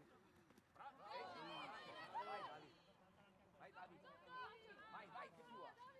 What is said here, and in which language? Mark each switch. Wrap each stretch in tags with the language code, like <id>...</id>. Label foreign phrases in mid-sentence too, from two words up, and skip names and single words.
<it>Bravo! Vai Davi! Vai Davi! Vai, che tua!</it>